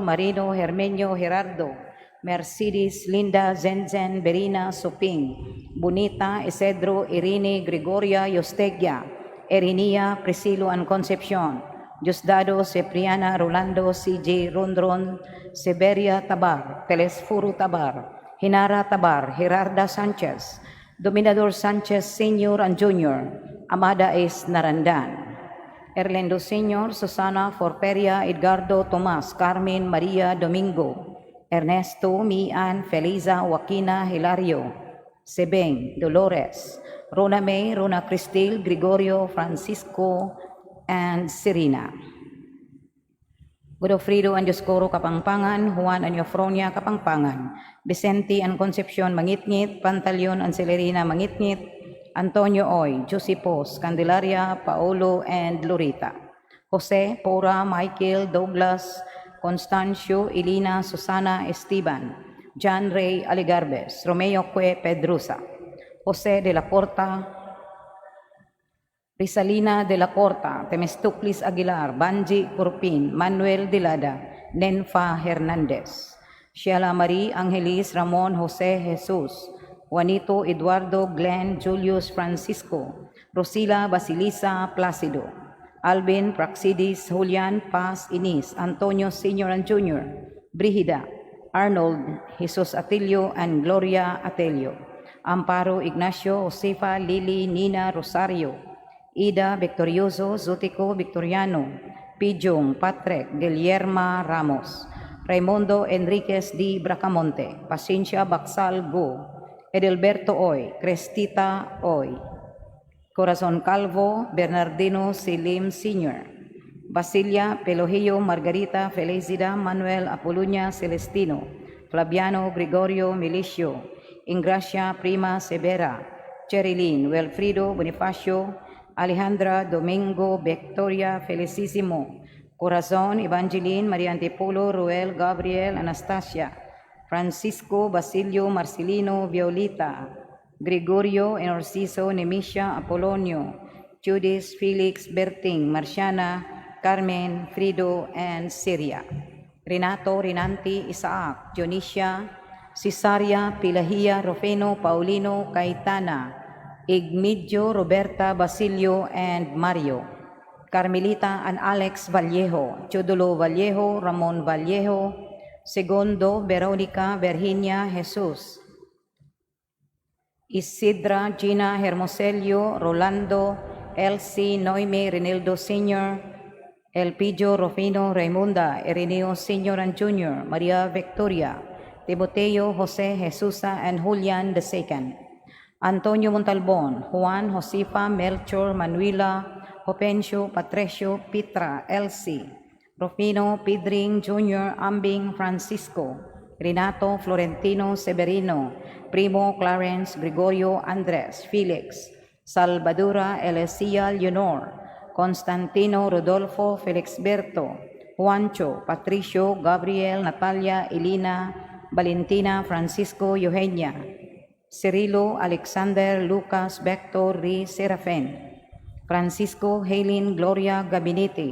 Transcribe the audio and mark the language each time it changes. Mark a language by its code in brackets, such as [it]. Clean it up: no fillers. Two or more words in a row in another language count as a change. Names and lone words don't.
[en] Marino Hermenio Gerardo Mercedes Linda Zenzen Berina Soping Bonita Isidro Irene Gregoria Yostegia Erinia Priscilo and Concepcion Diosdado Cipriana Rolando CJ Rondron Severia Tabar Telesforo Tabar Hinara Tabar Gerarda Sanchez Dominador Sanchez Sr. and Jr. Amada S. Narandan Erlendo Sr. Susana Forperia Edgardo Tomas Carmen Maria Domingo Ernesto Mian Feliza Joaquina Hilario Sebeng Dolores Rona May Rona Cristil Gregorio Francisco and Serena Godofredo and Dioscoro Kapangpangan Juan and Eufronia Kapangpangan Vicente and Concepcion Mangitngit Pantaleon and Celerina Mangitngit Antonio Oy Josepos Candelaria Paolo and Lorita Jose Pora Michael Douglas Constancio Elina Susana Esteban John Ray Aligarbes Romeo Cue Pedrosa Jose de la Corta Risalina de la Corta Temestoclis Aguilar Banji Curpin Manuel Dilada Nenfa Hernandez Sheila Marie Angelis Ramon Jose Jesus Juanito Eduardo Glenn Julius Francisco Rosila Basilisa Placido Alvin Praxidis Julian Paz Inis Antonio Sr. and Jr. Brigida Arnold Jesus Atilio and Gloria Atelio Amparo Ignacio Josefa Lili Nina Rosario Ida Victorioso Zotico Victoriano Pijong Patrick Guillerma Ramos Raimundo Enriquez D. Bracamonte Paciencia Baksal Go Edelberto Oy Crestita Oy Corazon Calvo Bernardino Silim Sr. Basilia Pelogio Margarita Felicida Manuel Apoluña Celestino Flaviano Gregorio Milicio Ingracia Prima Severa Cherilyn Wilfrido Bonifacio Alejandra Domingo Victoria Felicissimo Corazon Evangeline Maria Antipolo Ruel Gabriel Anastasia Francisco Basilio Marcelino Violita Gregorio Enorciso Nemisha Apolonio Judith Felix Berting Marciana Carmen Frido and Syria Renato Rinanti Isaac Dionisia Cesaria Pilahia Rufino Paulino Caetana Igmedio Roberta Basilio and Mario Carmelita and Alex Vallejo Chodulo Vallejo Ramon Vallejo Segundo Veronica Virginia Jesus Isidra Gina Hermoselio Rolando Elsie Noime Renildo Sr. Elpidio Rufino Raimunda Ireneo Sr. and Jr. Maria Victoria Timoteo Jose Jesusa and Julian II Antonio Montalbon Juan Josefa Melchor Manuela Hopencio Patricio Petra Elsie Rufino Pedring Jr. Ambing Francisco Renato Florentino Severino, Primo Clarence Gregorio Andres Felix, Salvadora Elesia Leonor, Constantino Rodolfo Felixberto, Juancho Patricio Gabriel Natalia Elina Valentina Francisco Eugenia, Cirilo Alexander Lucas Vector Riz Serafin, Francisco Helen Gloria Gabinete,